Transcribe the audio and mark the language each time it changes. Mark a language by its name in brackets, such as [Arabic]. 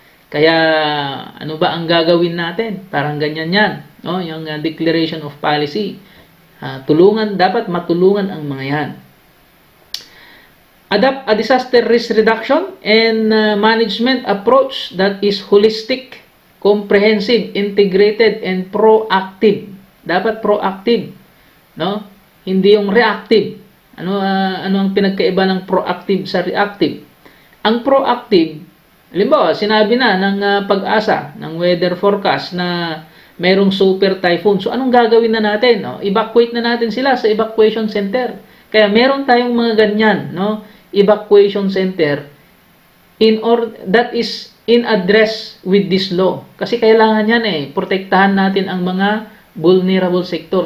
[Filipino] Kaya ano ba ang gagawin natin? Parang ganyan yan, no? Yung declaration of policy. Dapat matulungan ang mga yan. [English] Adopt a disaster risk reduction and management approach that is holistic, comprehensive, integrated, and proactive. [Filipino] Dapat proactive, no? Hindi yung reactive. Ano ang pinagkaiba ng proactive sa reactive? Ang proactive, halimbawa, sinabi na ng Pag-asa, ng weather forecast na mayroong super typhoon. So, anong gagawin na natin? No? Evacuate na natin sila sa evacuation center. Kaya meron tayong mga ganyan, no? [English] Evacuation center that is in address with this law. [Filipino] Kasi kailangan yan protektahan natin ang mga vulnerable sector.